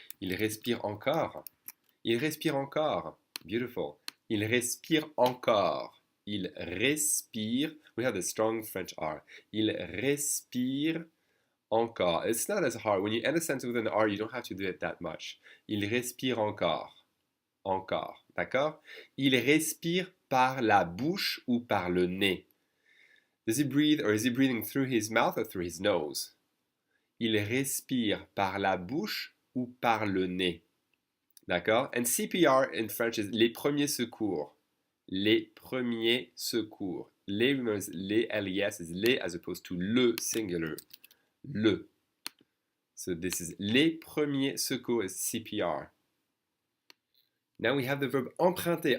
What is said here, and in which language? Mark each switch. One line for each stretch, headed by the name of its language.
French: Il respire encore. Il respire encore. Beautiful. Il respire encore. Il respire.
English: We have the strong French R.
French: Il respire encore.
English: It's not as hard. When you end a sentence with an R, you don't have to do it that much.
French: Il respire encore. Encore. D'accord? Il respire par la bouche ou par le nez.
English: Does he breathe or is he breathing through his mouth or through his nose?
French: Il respire par la bouche ou par le nez. D'accord?
English: And CPR in French is les premiers secours.
French: Les premiers secours.
English: Les, remember, les, L-E-S is les as opposed to le singular. Le. So this is
French: les premiers secours
English: is CPR. Now we have the verb emprunter.